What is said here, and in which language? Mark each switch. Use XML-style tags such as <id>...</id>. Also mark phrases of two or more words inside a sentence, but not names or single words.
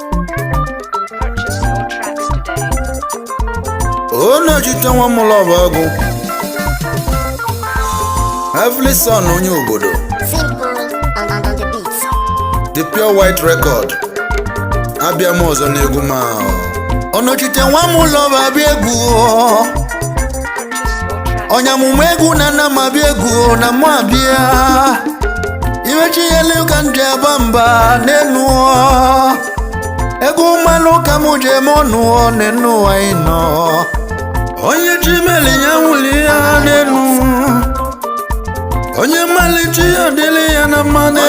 <en>Purchase your tracks today.</en> <ig>Ono jite nwa m love ọgụ. Heavenly Son onye obodo.</ig> <en>Simple and, and on the beat. The Pure White Record.</en> <ig>Abịa m ọzọ n'egwu m ahụ. Ono jite nwa m love abịa egwu o.</ig> <en>Purchase your tracks.</en> <ig>Onye amụma egwu na nna m abịa egwu o, na mụ abịa. Iwe chi ya elu ka m ji aba mba n'enu o. Egwu mmanụ ka mụ ji eme ọnụ o, n'enu ụwa ị nọ. Onye chi meli ya nwuli ya n'enu. Onye mmalite ya dịrị ya na mma n'enu.</ig>